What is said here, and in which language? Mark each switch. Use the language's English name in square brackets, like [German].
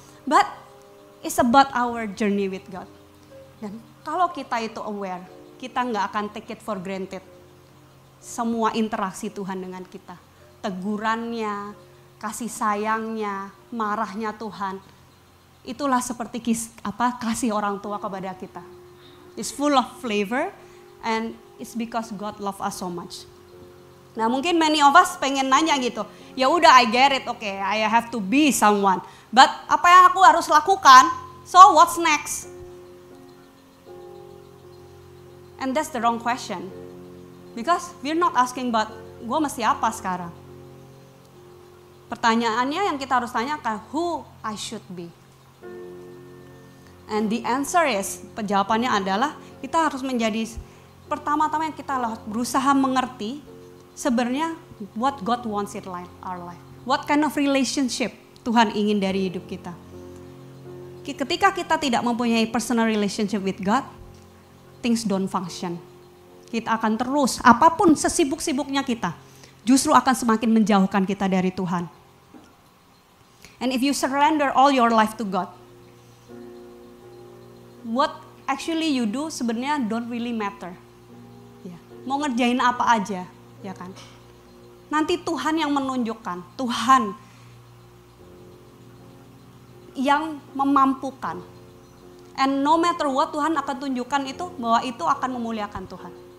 [English] But it's about our journey with God. [Indonesian] Dan kalau kita itu aware, kita gak akan [English] take it for granted. [Indonesian] Semua interaksi Tuhan dengan kita. Tegurannya, kasih sayangnya, marahnya Tuhan. Itulah seperti kasih orang tua kepada kita. [English] It's full of flavor and it's because God love us so much. [Indonesian] Nah mungkin [English] many of us [Indonesian] pengen nanya gitu. Ya udah [English] I get it, okay, I have to be someone. [Indonesian] But apa yang aku harus lakukan? [English] So what's next? And that's the wrong question. Because we're not asking about [Indonesian] gue mesti apa sekarang. Pertanyaannya yang kita harus tanyakan, [English] who I should be. And the answer is, [Indonesian] jawabannya adalah kita harus menjadi, pertama-tama yang kita berusaha mengerti sebenarnya [English] what God wants in our life. What kind of relationship [Indonesian] Tuhan ingin dari hidup kita. Ketika kita tidak mempunyai [English] personal relationship with God, things don't function. [Indonesian] Kita akan terus, apapun sesibuk-sibuknya kita, justru akan semakin menjauhkan kita dari Tuhan. [English] And if you surrender all your life to God, what actually you do sebenarnya don't really matter. [Indonesian] Ya. Mau ngerjain apa aja, ya kan? Nanti Tuhan yang menunjukkan, Tuhan yang memampukan. [English] And no matter what, [Indonesian] Tuhan akan tunjukkan itu bahwa itu akan memuliakan Tuhan.